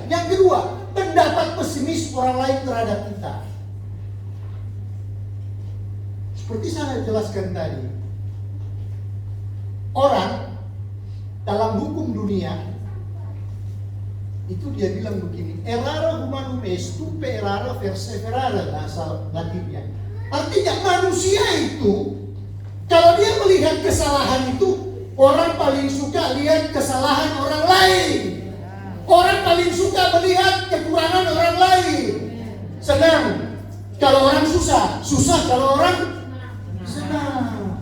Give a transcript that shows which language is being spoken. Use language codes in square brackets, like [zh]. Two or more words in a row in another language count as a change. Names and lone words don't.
[id] Yang kedua, pendapat pesimis orang lain terhadap kita. Seperti saya jelaskan tadi, orang dalam hukum dunia itu dia bilang begini, [la] errare humanum est, stupe errare perseverare, [id] bahasa Latinnya. Artinya manusia itu, kalau dia melihat kesalahan itu, orang paling suka lihat kesalahan orang lain. Orang paling suka melihat kekurangan orang lain. Senang kalau orang susah, susah kalau orang senang.